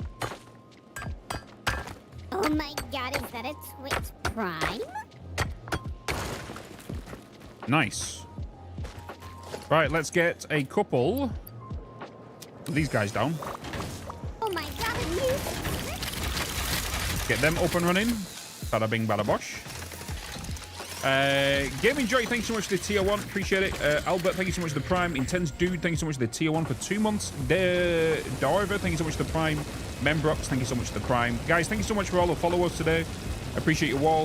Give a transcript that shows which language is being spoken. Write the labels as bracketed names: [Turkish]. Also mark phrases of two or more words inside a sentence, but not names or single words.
[English] Oh my god, is that it's Switch Prime? Nice. Right, let's get a couple of these guys down. Oh my god, a new... Get them up and running. Bada bing, bada bosh. Gaming Joy, thank you so much for the tier 1. Appreciate it. Albert, thank you so much for the Prime. Intense Dude, thank you so much for the tier 1 for 2 months. Darva, thank you so much for the Prime. Membrox, thank you so much for the Prime. Guys, thank you so much for all the followers today. Appreciate you all.